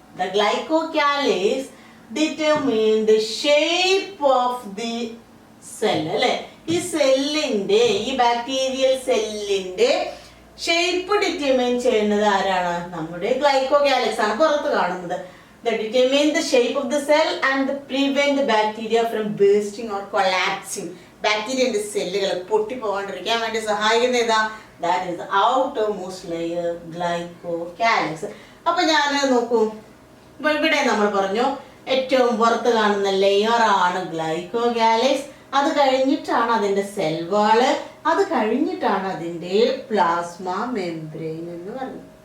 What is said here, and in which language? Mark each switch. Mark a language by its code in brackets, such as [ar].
[en] The glycocalyx determine the shape of the cell. [ml] അല്ലെ, ഈ സെല്ലിന്റെ, ഈ ബാക്ടീരിയൽ സെല്ലിന്റെ ഷേപ്പ് ഡിറ്റർമിൻ ചെയ്യുന്നത് ആരാണ്? നമ്മുടെ ഗ്ലൈക്കോകാലിക്സ് ആണ് പുറത്ത് കാണുന്നത്. [en] They determine the shape of the cell and prevent the bacteria from bursting or collapsing. [ml] ബാക്ടീരിയന്റെ സെല്ലുകൾ പൊട്ടിപ്പോകാണ്ടിരിക്കാൻ വേണ്ടി സഹായിക്കുന്ന ഏതാ? [en] That is outermost layer glycocalyx. [ml] അപ്പൊ ഞാൻ നോക്കൂ, ഇപ്പൊ ഇവിടെ നമ്മൾ പറഞ്ഞു ഏറ്റവും പുറത്ത് കാണുന്ന ലെയർ ആണ് ഗ്ലൈക്കോകാലിക്സ്. അത് കഴിഞ്ഞിട്ടാണ് അതിന്റെ സെൽ വാള്, അത് കഴിഞ്ഞിട്ടാണ് അതിന്റെ പ്ലാസ്മ മെംബ്രെയിൻ എന്ന് പറഞ്ഞു.